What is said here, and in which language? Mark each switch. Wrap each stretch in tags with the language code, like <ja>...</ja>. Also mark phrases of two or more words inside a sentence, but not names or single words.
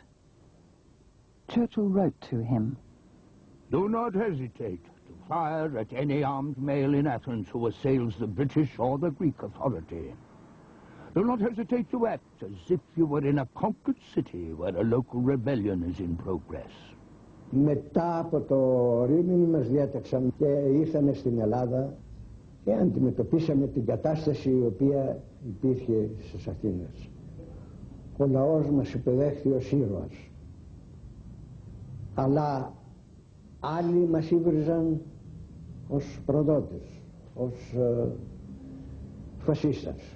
<en>Churchill wrote to him, Do not hesitate to fire at any armed male in Athens who assails the British or the Greek authority. Do not hesitate to act as if you were in a conquered city where a local rebellion is in progress.</en> <el>Μετά από το Ρήμινι μας διέταξαν και ήρθαμε στην Ελλάδα και αντιμετωπίσαμε την κατάσταση η οποία υπήρχε στις Αθήνες. Ο λαός μας υπεδέχθη ως ήρωας. Αλλά άλλοι μας ήβριζαν ως προδότες, ως φασίστας.</el>